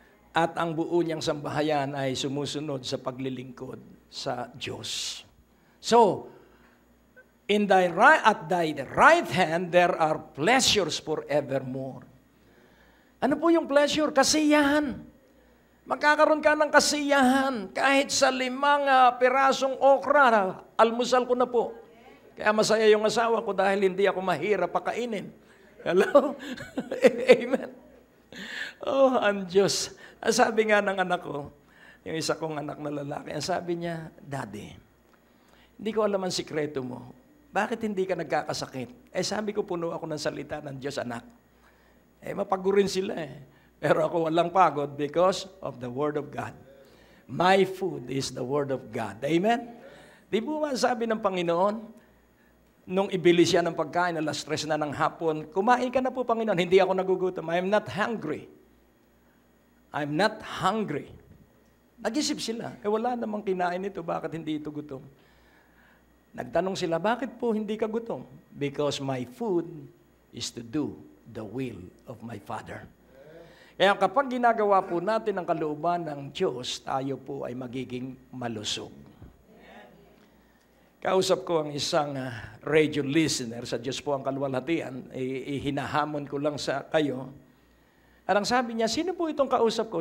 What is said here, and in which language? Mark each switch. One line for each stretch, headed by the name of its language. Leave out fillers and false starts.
Filipino: At ang buo niyang sambahayan ay sumusunod sa paglilingkod sa Diyos.
English: So, at thy right hand, there are pleasures forevermore.
Filipino: Ano po yung pleasure? Kasiyahan. Magkakaroon ka ng kasiyahan. Kahit sa 5 pirasong okra, almusal ko na po. Kaya masaya yung asawa ko dahil hindi ako mahirap pakainin. Hello? Amen. Oh, ang Diyos. Sabi nga ng anak ko, yung isa kong anak na lalaki, sabi niya, Daddy, hindi ko alam ang sikreto mo. Bakit hindi ka nagkakasakit? Sabi ko, puno ako ng salita ng Diyos, anak. Mapagurin sila Pero ako walang pagod
English: because of the Word of God. My food is the Word of God. Amen?
Filipino: Di po sabi ng Panginoon, nung ibili siya ng pagkain, alas 3 na ng hapon, kumain ka na po, Panginoon, hindi ako nagugutom.
English: I'm not hungry. I'm not hungry.
Filipino: Nag-isip sila, wala namang kinain ito, bakit hindi ito gutom? Nagtanong sila, bakit po hindi ka gutom?
English: Because my food is to do the will of my Father.
Filipino: Kaya kapag ginagawa po natin ang kalooban ng Diyos, tayo po ay magiging malusog. Kausap ko ang isang radio listener, sa Diyos po ang kaluwalhatian, hinahamon ko lang sa kayo. At ang sabi niya, sino po itong kausap ko?